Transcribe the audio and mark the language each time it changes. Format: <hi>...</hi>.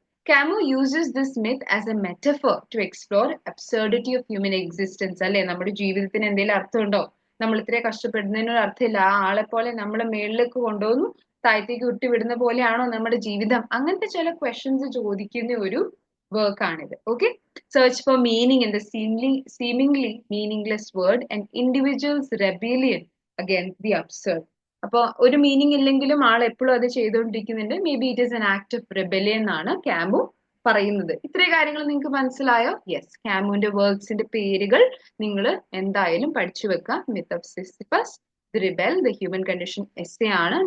<en>Camus uses this myth as a metaphor to explore absurdity of human existence.</en> <ml>അല്ലെ, നമ്മുടെ ജീവിതത്തിന് എന്തെങ്കിലും അർത്ഥമുണ്ടോ, നമ്മൾ ഇത്രയും കഷ്ടപ്പെടുന്നതിനൊരു അർത്ഥമില്ല, ആ ആളെ പോലെ നമ്മളെ മേളിലേക്ക് കൊണ്ടുവന്നു താഴത്തേക്ക് വിട്ടുവിടുന്ന പോലെയാണോ നമ്മുടെ ജീവിതം, അങ്ങനത്തെ ചില ക്വസ്റ്റ്യൻസ് ചോദിക്കുന്ന ഒരു വർക്കാണിത്.</ml> <en>Okay, search for meaning in the seemingly meaningless word and individuals rebellion against the absurd.</en> <ml>അപ്പൊ ഒരു മീനിങ് ഇല്ലെങ്കിലും ആൾ എപ്പോഴും അത് ചെയ്തുകൊണ്ടിരിക്കുന്നുണ്ട്.</ml> <en>may be it is an act of rebellion</en> <ml>എന്നാണ് കാമു പറയുന്നത്. ഇത്രയും കാര്യങ്ങൾ നിങ്ങൾക്ക് മനസ്സിലായോ? യെസ്, കാമുവിന്റെ വർക്ക്സിന്റെ പേരുകൾ നിങ്ങൾ എന്തായാലും പഠിച്ചു വെക്കുക. Myth of Sisyphus, the rebel, the human condition essay ആണ്.</ml>